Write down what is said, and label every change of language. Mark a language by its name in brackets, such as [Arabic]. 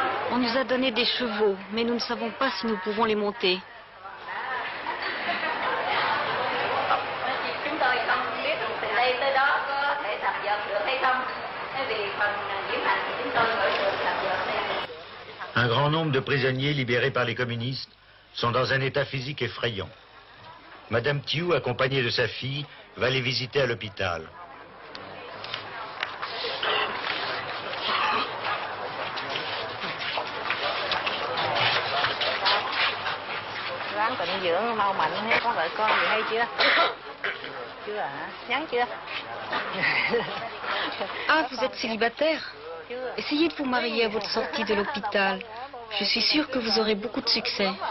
[French] On nous a donné des chevaux, mais nous ne savons pas si nous pouvons les monter. [Vietnamese] Chúng tôi không biết từ đây tới đó có thể tập dượt được hay không. Vì phần diễm hành thì chúng tôi mới được tập dượt đây. [French] Un grand nombre de prisonniers libérés par les communistes sont dans un état physique effrayant. Madame Thieu, accompagnée de sa fille, va les visiter à l'hôpital. [Vietnamese] Ráng tịnh dưỡng mau mạnh ha, có vợ con gì hay chưa? Chưa hả? Nhắn chưa? [French] Ah, vous êtes célibataire? Essayez de vous marier à votre sortie de l'hôpital. Je suis sûre que vous aurez beaucoup de succès.